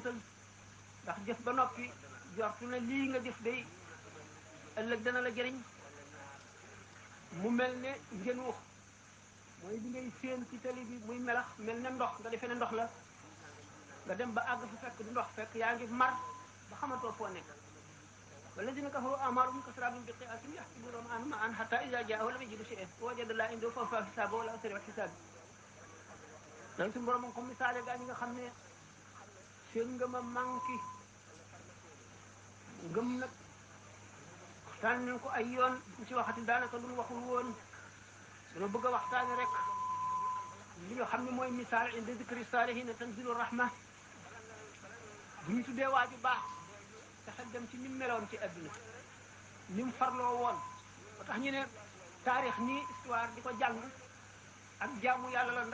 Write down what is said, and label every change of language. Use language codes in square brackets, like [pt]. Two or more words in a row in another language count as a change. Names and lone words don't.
[wo] musal ndax jëf ba noppi jortu na lii nga jëf day ëllëg dana la jëriñ mu mel ne ngeen wax mooy li ngay séen ci tali bi muy melax mel ne ndox nga defee ne ndox la nga dem ba àgg fa fekk du ndox fekk yaa ngi mar ba xamatoo foo nekk [ar] والذين كفروا أعمالهم كسراب بقيعة يحسبون ماء حتى إذا جاءه لم يجد شيئا ووجد الله عنده فوفى حسابه ولا سريع الحساب [wo] loolu suñu borom comme misaale gaa ñi nga xam ne seen ngëm [fr] a manqué [wo] ngëm nag waxtaan nañ ko ay yoon buñ ci waxati daanaka lu mu waxul woon dana bëgg a waxtaane rek li nga xam ne mooy misaal [ar] عند ذكر الصالحين تنزل الرحمة [wo] bu ñu tuddee waaju baax te xel dem ci ni mu meloon ci adduna ni mu farloo woon ba tax ñu ne taarix nii histoire di ko jàng ak jaamu yàlla la